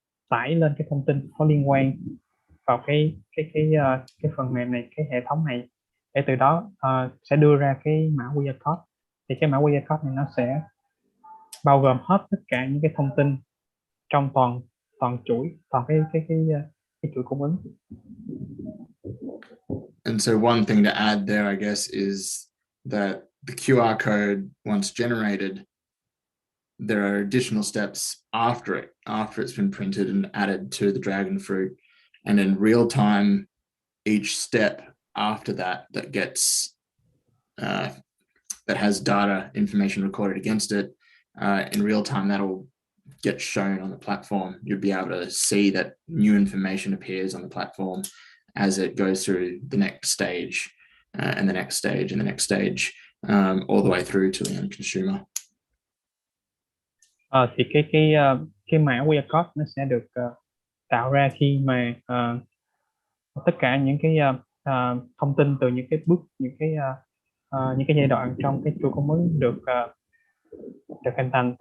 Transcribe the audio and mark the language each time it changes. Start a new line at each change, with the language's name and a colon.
Vietnamese: tải lên cái thông tin có liên quan vào cái phần mềm này, cái hệ thống này, để từ đó sẽ đưa ra cái mã QR code. Thì cái mã QR code này nó sẽ bao gồm hết tất cả những cái thông tin trong toàn chuỗi, toàn cái chuỗi cung ứng.
English: And so one thing to add there, I guess, is that the QR code, once generated, there are additional steps after it's been printed and added to the dragon fruit. And in real time, each step after that gets that has data information recorded against it, in real time, that'll get shown on the platform. You'll be able to see that new information appears on the platform as it goes through the next stage, and the next stage and the next stage, all the way through to the end consumer.
Vietnamese: Thì cái mã QR code nó sẽ được tạo ra khi mà tất cả những cái thông tin từ những cái bước, những cái giai đoạn trong cái chuỗi cung ứng được hình thành.